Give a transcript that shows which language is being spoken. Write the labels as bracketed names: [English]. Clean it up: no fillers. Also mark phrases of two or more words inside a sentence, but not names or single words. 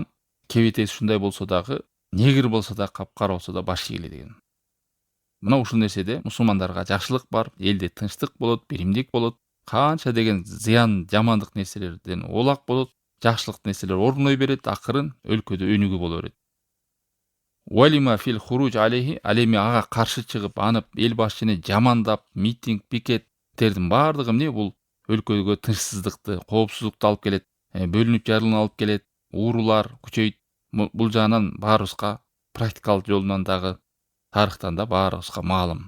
[Kyrgyz] Кебетеси ушундай болсо дагы, негр болсо да, капкара болсо да баш ийгиле деген. Мына ушул нерседе мусулмандарга жакшылык бар, элде тынчтык болот, биримдик болот. Канча деген зыян, жамандык нерселерден олак болот, жакшылык нерселер орной берет, акырын өлкөдө өнүгүү боло берет. [Arabic] ولما في الخروج عليه, [Kyrgyz] ал эми ага каршы чыгып, анып эл башчыны жамандап, митинг, пикеттердин баардыгы эмне? Бул өлкөгө тынчсыздыкты, коопсуздукту алып келет, бөлүнүп жарылууну алып келет, уурулар күчөйт. Бул жагынан баарыбызга практикалык жолунан дагы тарыхтан да баарыбызга маалым.